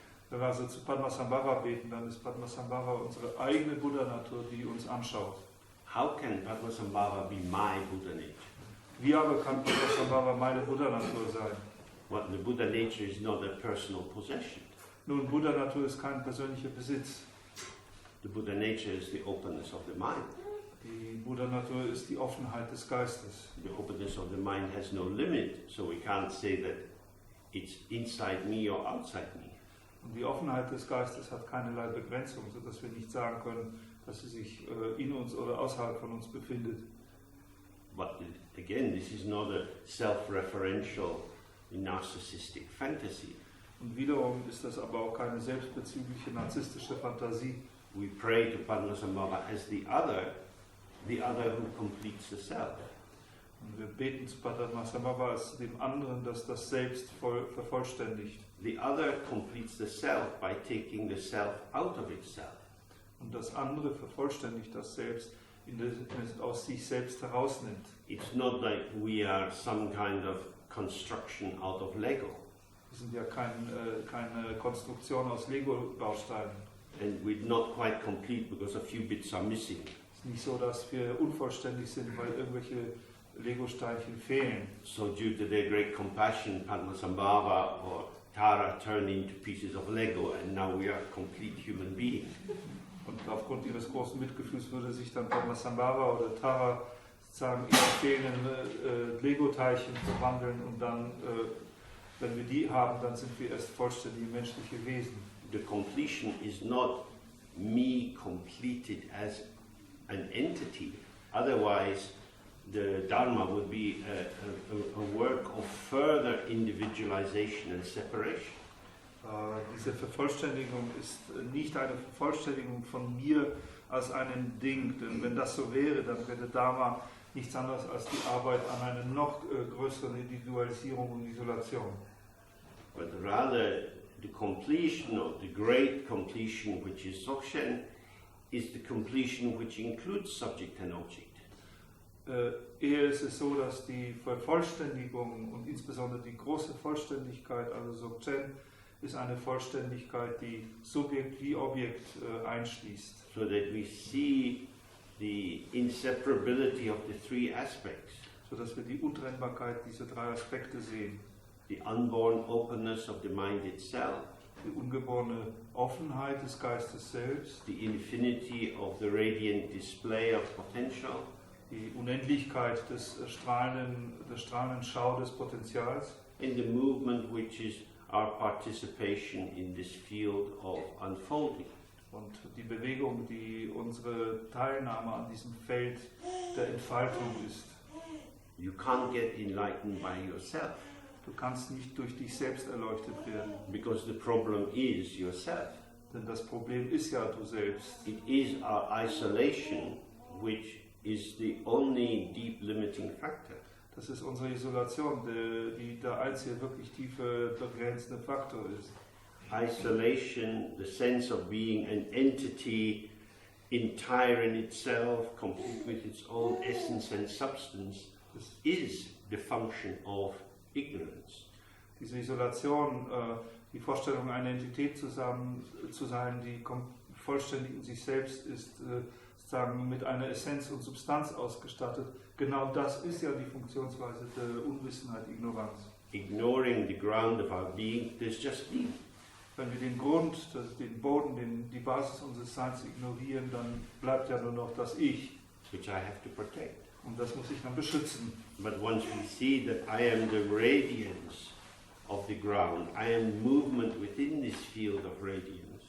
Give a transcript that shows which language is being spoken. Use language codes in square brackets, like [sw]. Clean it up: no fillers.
[de] Wenn wir also zu Padmasambhava beten, dann ist Padmasambhava unsere eigene Buddha-Natur, die uns anschaut. [en] How can Padmasambhava be my Buddha nature? [de] Wie aber kann Padmasambhava meine Buddha-Natur sein? [en] Well, the Buddha nature is not a personal possession. [de] Nun, Buddha-Natur ist kein persönlicher Besitz. [en] The Buddha nature is the openness of the mind. [de] Die Buddha-Natur ist die Offenheit des Geistes. [en] The openness of the mind has no limit, so we can't say that it's inside me or outside me. [de] Und die Offenheit des Geistes hat keinerlei Begrenzung, sodass wir nicht sagen können, dass sie sich in uns oder außerhalb von uns befindet. [en] But again, this is not a self-referential narcissistic fantasy. [de] Und wiederum ist das aber auch keine selbstbezügliche narzisstische Fantasie. [en] We pray to Padmasambhava as the other who completes the self. [de] Und wir beten zu Padmasambhava als dem anderen, das das Selbst vervollständigt. [en] The other completes the self by taking the self out of itself. [de] Und das andere vervollständigt das Selbst, indem es aus sich selbst herausnimmt. [en] It's not like we are some kind of construction out of Lego. [de] Wir sind ja keine Konstruktion aus Lego-Bausteinen. [en] And we're not quite complete because a few bits are missing. [de] Es ist nicht so, dass wir unvollständig sind, weil irgendwelche Lego-Steinchen fehlen. [en] So due to their great compassion, Padmasambhava or Tara turned into pieces of Lego and now we are complete human beings. [de] Und aufgrund ihres großen Mitgefühls würde sich dann Padmasambhava oder Tara sozusagen in die fehlenden Lego-Teilchen verwandeln und dann, wenn wir die haben, dann sind wir erst vollständige menschliche Wesen. [en] The completion is not me completed as an entity. Otherwise, the Dharma would be a work of further individualization and separation. [de] Diese Vervollständigung ist nicht eine Vervollständigung von mir als einem Ding, denn wenn das so wäre, dann wäre Dharma nichts anderes als die Arbeit an einer noch größeren Individualisierung und Isolation. [en] But rather, the completion of the great completion, which is Dzogchen, is the completion which includes subject and object. [de] Eher ist es so, dass die Vervollständigung und insbesondere die große Vollständigkeit, also Dzogchen, ist eine Vollständigkeit, die Subjekt wie Objekt einschließt. [en] So that we see the inseparability of the three aspects. [de] So dass wir die Untrennbarkeit dieser drei Aspekte sehen. [en] The unborn openness of the mind itself. [de] Die ungeborene Offenheit des Geistes selbst. [en] The infinity of the radiant display of potential. [de] Die Unendlichkeit des strahlenden Schau des Potenzials. [en] And the movement which is our participation in this field of unfolding. [de] Und die Bewegung, die unsere Teilnahme an diesem Feld der Entfaltung ist. [en] You can't get enlightened by yourself. [de] Du kannst nicht durch dich selbst erleuchtet werden. [en] Because the problem is yourself. [de] Denn das Problem ist ja du selbst. [en] It is our isolation which is the only deep limiting factor. [de] Das ist unsere Isolation, die der einzige wirklich tiefe begrenzende Faktor ist. [en] Isolation, the sense of being an entity entire in itself, complete with its own essence and substance, is the function of ignorance. [de] Diese Isolation, die Vorstellung, eine Entität zu sein, die vollständig in sich selbst ist, sozusagen mit einer Essenz und Substanz ausgestattet, genau das ist ja die Funktionsweise der Unwissenheit, Ignoranz. [en] Ignoring the ground of our being, there's just me. [de] Wenn wir den Grund, den Boden, die Basis unseres Seins ignorieren, dann bleibt ja nur noch das Ich. [en] Which I have to protect. [de] Und das muss ich dann beschützen. [en] But once we see that I am the radiance of the ground, I am movement within this field of radiance.